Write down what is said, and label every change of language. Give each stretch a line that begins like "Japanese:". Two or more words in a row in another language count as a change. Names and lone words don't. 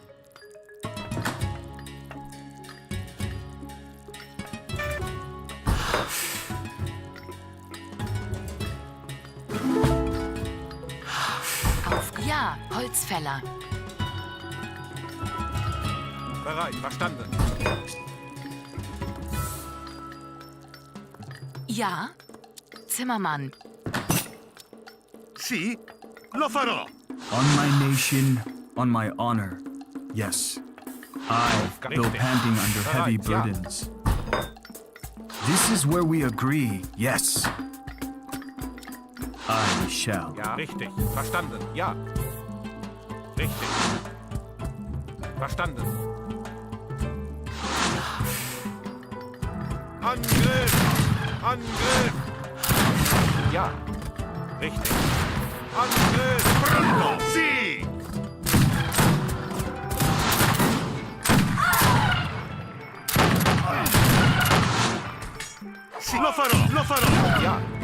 German: Ja, Holzfäller. Bereit. Verstanden. Ja, Zimmermann.
Italian: Sì, lo farò.
English: On my nation, on my honor. Yes. I, though panting under heavy burdens. This is where we agree. Yes. I shall.
German: Ja, richtig. Verstanden. Ja. Richtig. Verstanden. Angriff! Angriff! Ja. Richtig. Angriff!
Italian: Pronto! Sì! Sì, lo farò, lo farò!
German: Ja.